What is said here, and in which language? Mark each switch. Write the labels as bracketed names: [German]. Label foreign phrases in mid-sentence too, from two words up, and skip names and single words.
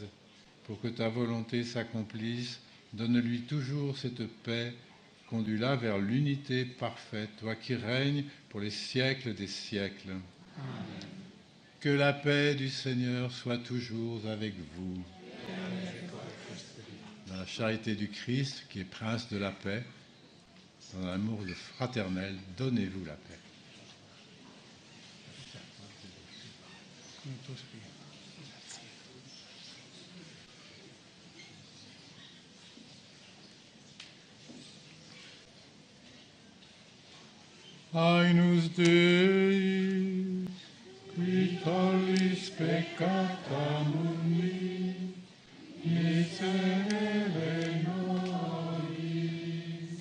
[French] Pour que ta volonté s'accomplisse, donne-lui toujours cette paix, conduis-la vers l'unité parfaite, toi qui règnes pour les siècles des siècles. Amen. Que la paix du Seigneur soit toujours avec vous. Dans la charité du Christ, qui est prince de la paix, dans l'amour fraternel, donnez-vous la paix. [Latin] Agnus Dei, qui tollis peccata mundi, miserere nobis.